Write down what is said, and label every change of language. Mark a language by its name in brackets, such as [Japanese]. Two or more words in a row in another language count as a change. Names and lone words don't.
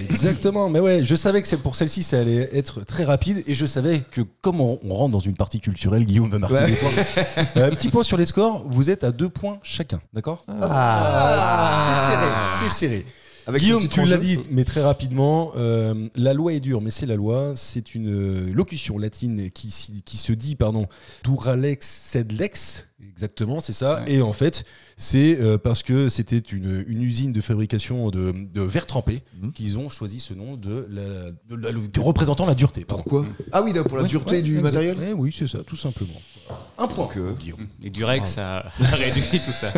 [French] Exactement, mais ouais, je savais que pour celle-ci ça allait être très rapide et je savais que comme on rentre dans une partie culturelle, Guillaume va marquer des points. Petit point sur les scores, vous êtes à 2 points chacun, d'accord ? C'est serré. Avec Guillaume, son tu petit l'as enjeu. dit, mais très rapidement, la loi est dure, mais c'est la loi. C'est une locution latine qui se dit, [Latin] duralex sed lex, [French] exactement, c'est ça. Ouais. Et en fait, c'est parce que c'était une usine de fabrication de verre trempé qu'ils ont choisi ce nom de représentant la dureté. Pourquoi ? Ah oui, pour la dureté du matériel. Oui, c'est ça, tout simplement. Un point, Guillaume. Et Durex, ça réduit tout ça.